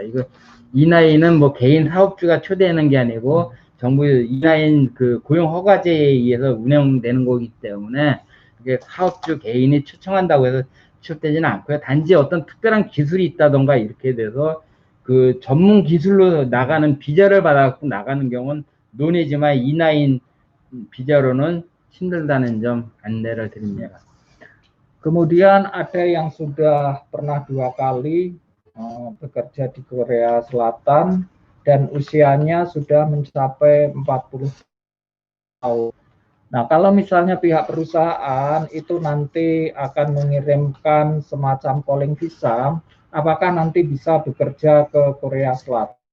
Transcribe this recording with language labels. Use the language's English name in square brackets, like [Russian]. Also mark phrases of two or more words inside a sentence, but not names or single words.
[Korean] 이거 이나인은 뭐 개인 사업주가 초대하는 게 아니고 정부 이나인 그 고용 허가제에 의해서 운영되는 거기 때문에 이게 사업주 개인이 초청한다고 해서 취업되지는 않고요. 단지 어떤 특별한 기술이 있다던가 이렇게 돼서 그 전문 기술로 나가는 비자를 받아갖고 나가는 경우는 논의지만 이나인 비자로는 힘들다는 점 안내를 드립니다. [Indonesian] Kemudian ada yang sudah pernah 2 kali bekerja di Korea Selatan dan usianya sudah mencapai 40 tahun. Nah, kalau misalnya pihak perusahaan itu nanti akan mengirimkan semacam calling visa, apakah nanti bisa bekerja ke Korea Selatan?